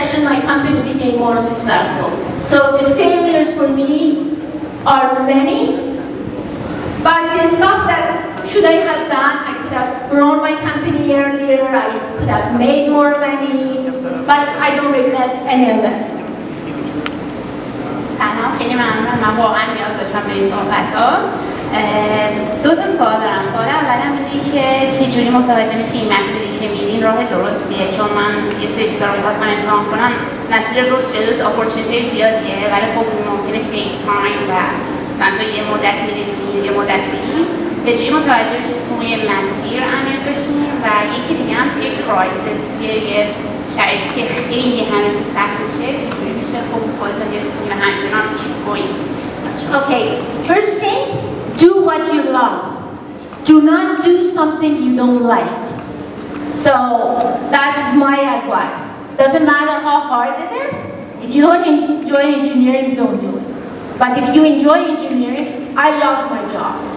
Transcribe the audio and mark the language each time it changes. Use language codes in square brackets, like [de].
[en] my company became more successful. So the failures for me are many, but the stuff that should I have done, I could have grown my company earlier, I could have made more money, but I don't regret any of it. [fa] سلام، خیلی ممنونم. من واقعا نیاز داشتم به این صحبت‌ها. دو تا سوال دارم. سوال اولم اینه که چجوری متوجه میشی این مسیری که میرین راه درستیه؟ چون من یه سری چیزا رو خواستم امتحان کنم. مسیر رشد جلوت اپورتونیتی زیادیه، ولی خب ممکنه تیک تایم و مثلا تو یه مدت میری یه مدت میری. چجوری متوجه بشی توی یه مسیر عمیق بشین؟ و یکی دیگه هم توی کرایسیس، یه شرایطی که خیلی همه چیز سخت میشه، چجوری میشه خب خودت رو حفظ کنی و همچنان [en] keep going؟ Okay, first thing, do what you love. Do not do something you don't like. So that's my advice. Doesn't matter how hard it is. If you don't enjoy engineering, don't do it. But if you enjoy engineering, I love my job.